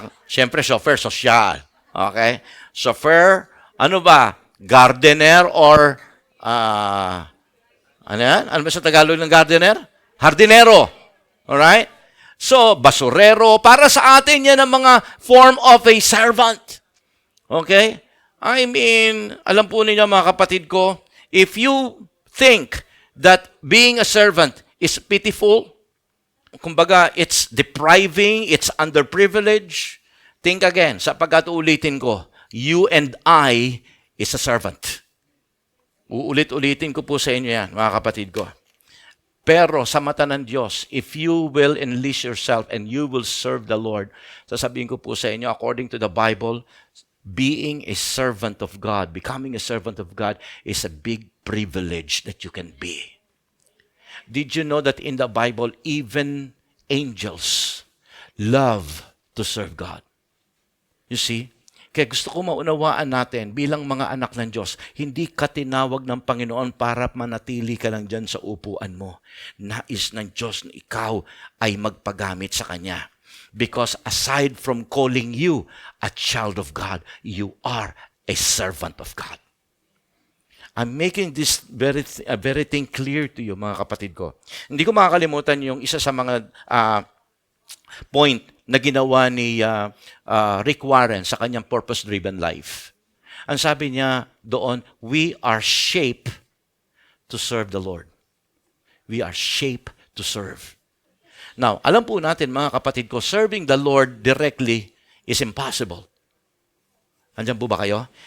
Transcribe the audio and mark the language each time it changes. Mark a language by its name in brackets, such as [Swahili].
[Filipino] Siyempre, chauffeur, sosyal. Okay? Chauffeur, ano ba? [English] Gardener or, [Filipino] ano yan? Ano ba sa Tagalog ng gardener? Hardinero. Alright? So, basurero. Para sa atin, yan ang mga [English] form of a servant. Okay? I mean, [Filipino] alam po ninyo mga kapatid ko, [English] if you think that being a servant is pitiful, kumbaga, it's depriving, it's underprivileged. Think again, [Filipino] sapagkat ulitin ko, [English] you and I is a servant. [Filipino] Uulit-ulitin ko po sa inyo yan, mga kapatid ko. Pero sa mata ng Diyos, [English] if you will enlist yourself and you will serve the Lord, [Filipino] sasabihin ko po sa inyo, [English] according to the Bible, being a servant of God, becoming a servant of God is a big privilege that you can be. Did you know that in the Bible, even angels love to serve God? You see? [Filipino] Kaya gusto ko maunawaan natin bilang mga anak ng Diyos, hindi ka tinawag ng Panginoon para manatili ka lang dyan sa upuan mo. Nais ng Diyos na ikaw ay magpagamit sa Kanya. [English] Because aside from calling you a child of God, you are a servant of God. I'm making this very thing clear to you, [Filipino] mga kapatid ko. Hindi ko makakalimutan yung isa sa mga point na ginawa ni Rick Warren sa kanyang purpose-driven life. Ang sabi niya doon, [English] we are shaped to serve the Lord. We are shaped to serve. Now, [Filipino] alam po natin, mga kapatid ko, [English] serving the Lord directly is impossible. [Filipino] Andiyan po ba kayo?